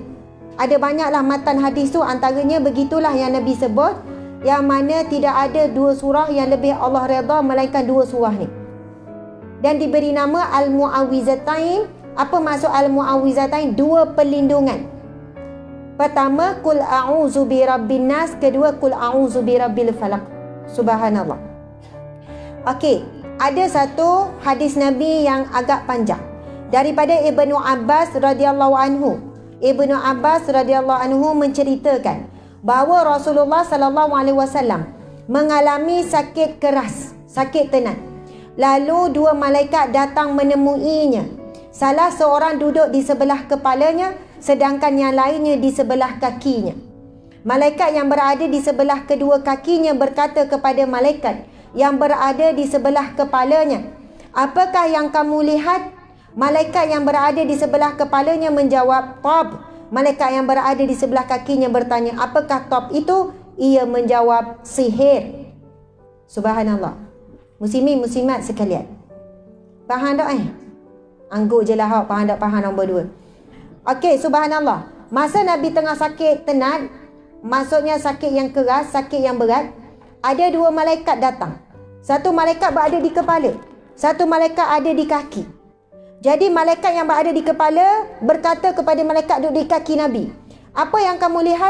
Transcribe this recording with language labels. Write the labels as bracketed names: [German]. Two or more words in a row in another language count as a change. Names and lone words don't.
[Malay] Ada banyaklah matan hadis tu, antaranya begitulah yang Nabi sebut, yang mana tidak ada dua surah yang lebih Allah redha melainkan dua surah ni. Dan diberi nama Al-Mu'awwizatain. Apa maksud Al-Mu'awwizatain? Dua perlindungan. [Arabic] Pertama, قل أعوذ برب الناس. [Malay] Kedua, [Arabic] قل أعوذ برب الفلق. [Malay] Subhanallah. Okey, ada satu hadis Nabi yang agak panjang daripada Ibnu Abbas [Arabic] رضي الله عنه. [Malay] Ibnu Abbas [Arabic] رضي الله عنه [Malay] menceritakan bahawa Rasulullah [Arabic] صلى الله عليه وسلم [Malay] mengalami sakit keras, sakit tenat. Lalu dua malaikat datang menemuinya. Salah seorang duduk di sebelah kepalanya, sedangkan yang lainnya di sebelah kakinya. Malaikat yang berada di sebelah kedua kakinya berkata kepada malaikat yang berada di sebelah kepalanya, "Apakah yang kamu lihat?" Malaikat yang berada di sebelah kepalanya menjawab, "Tab." Malaikat yang berada di sebelah kakinya bertanya, "Apakah tab itu?" Ia menjawab, "Sihir." Subhanallah. Muslimin muslimat sekalian, faham tak Angguk je lah faham tak, faham nombor 2. Okey, subhanallah. Masa Nabi tengah sakit tenat, maksudnya sakit yang keras, sakit yang berat, ada dua malaikat datang. Satu malaikat berada di kepala, satu malaikat ada di kaki. Jadi malaikat yang berada di kepala berkata kepada malaikat duduk di kaki Nabi, "Apa yang kamu lihat?"